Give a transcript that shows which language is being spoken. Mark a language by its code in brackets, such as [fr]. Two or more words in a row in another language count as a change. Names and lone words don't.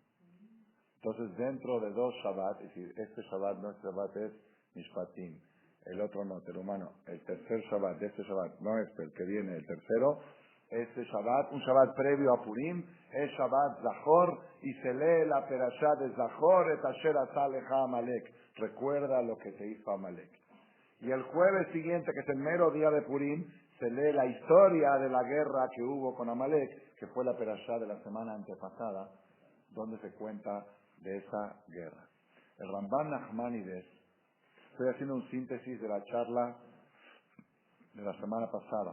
[es] Entonces, dentro de 2 Shabbat, es decir, este Shabbat no es Shabbat, es Mishpatim. el otro no, terumano, el tercer Shabbat de este Shabbat, no el que viene, el tercero, este Shabbat, un Shabbat previo a Purim, es Shabbat Zahor, y se lee la perashá de Zahor, [he] את אשר עשה לך עמלק. [es] Recuerda lo que te hizo Amalek. Y el jueves siguiente, que es el mero día de Purim, se lee la historia de la guerra que hubo con Amalek, que fue la perashá de la semana antepasada, donde se cuenta de esa guerra. El Ramban Nachmanides, estoy haciendo un síntesis de la charla de la semana pasada.